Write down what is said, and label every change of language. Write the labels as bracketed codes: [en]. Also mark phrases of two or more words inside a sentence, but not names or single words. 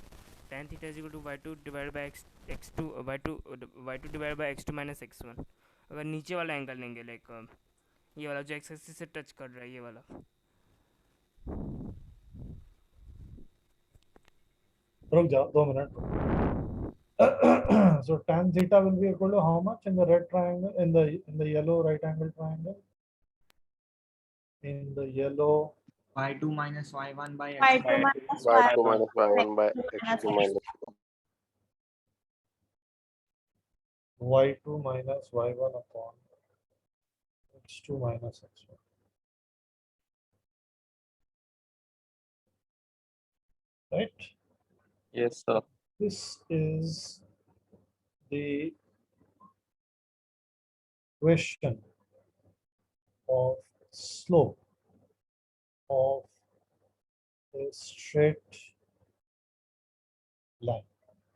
[en] tan theta is equal to y2 divide by x2 y2 divide by x2 minus x1. [hi] अगर नीचे वाला एंगल लेंगे लाइक ये वाला जो [en] x axis [hi] से टच कर रहा है, ये वाला। रुक जाओ 2 मिनट। [en] So tan theta will be equal to how much in the red triangle, in the yellow right angle triangle? In the yellow, Y2 minus Y1 by y2 X1. minus Y2 y1. minus Y1 by X2 minus y2 minus y1 upon x2 minus x1. Right? Yes, sir. This is the question of slope of a straight line.